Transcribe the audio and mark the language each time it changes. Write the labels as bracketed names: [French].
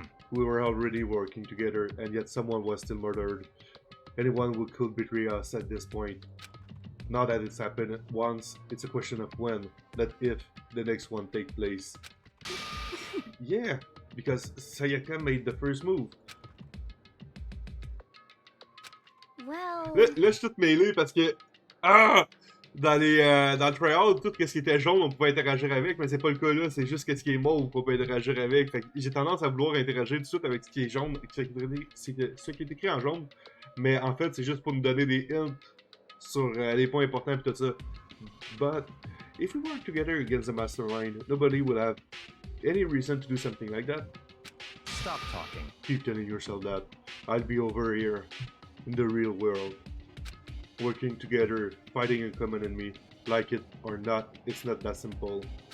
[French] We were already working together and yet someone was still murdered. Anyone who could betray us at this point. Now that it's happened once, it's a question of when, not if, the next one take place. Yeah, because Sayaka made the first move. Well, Là, je suis tout mêlé parce que... Ah! Dans le tryout, tout ce qui était jaune, on pouvait interagir avec, mais c'est pas le cas là, c'est juste ce qui est mauve qu'on peut interagir avec. Fait que j'ai tendance à vouloir interagir tout de suite avec ce qui est jaune, ce qui est écrit en jaune, mais en fait, c'est juste pour nous donner des hints sur les points importants et tout ça. [English] But, if we work together against the mastermind, nobody will have any reason to do something like that. Stop talking. Keep telling yourself that. I'll be over here, in the real world. Working together, fighting a common enemy. Like it or not, it's not that simple.